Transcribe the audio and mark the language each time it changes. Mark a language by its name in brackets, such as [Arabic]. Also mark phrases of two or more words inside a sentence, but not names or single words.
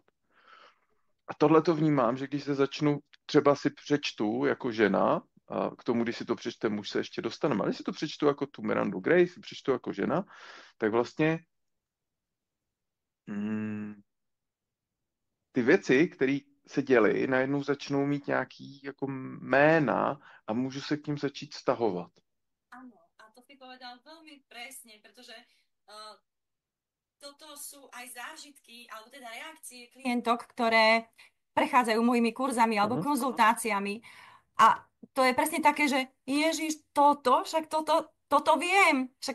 [Czech] A tohle to vnímám, že když se začnu, třeba si přečtu jako žena, a k tomu, když si to přečte muž, se ještě dostaneme, ale když si to přečtu jako tu Mirandu Gray, si přečtu jako žena, tak vlastně mm, ty věci, které se děly, najednou začnou mít nějaký jako jména a můžu se k ním začít vztahovat. [Slovak] Áno, a to si povedal veľmi presne, pretože uh, toto sú aj zážitky, alebo teda reakcie klientok, ktoré prechádzajú mojimi kurzami alebo Aha, konzultáciami. A to je presne také, že Ježiš, toto viem, však